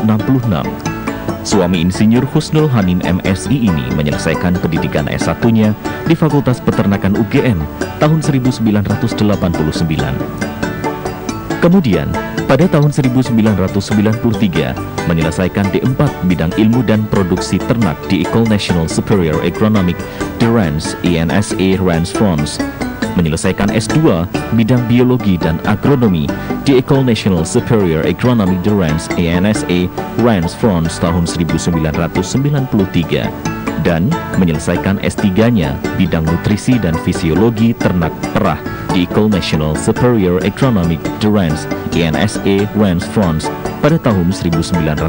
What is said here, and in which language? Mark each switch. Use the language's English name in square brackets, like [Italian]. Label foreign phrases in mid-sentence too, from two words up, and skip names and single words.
[Indonesian] Suami Insinyur Husnul Hanim MSI ini menyelesaikan pendidikan S1-nya di Fakultas Peternakan UGM tahun 1989. Kemudian, pada tahun 1993, menyelesaikan D4 bidang ilmu dan produksi ternak di École Nationale Supérieure Agronomique de Reims, INSA Reims, France. Menyelesaikan S2 bidang biologi dan agronomi di École Nationale Supérieure Agronomique de Reims, INSA Reims, France tahun 1993 dan menyelesaikan S3-nya bidang nutrisi dan fisiologi ternak perah di École Nationale Supérieure Agronomique de Reims, INSA Reims, France pada tahun 1996.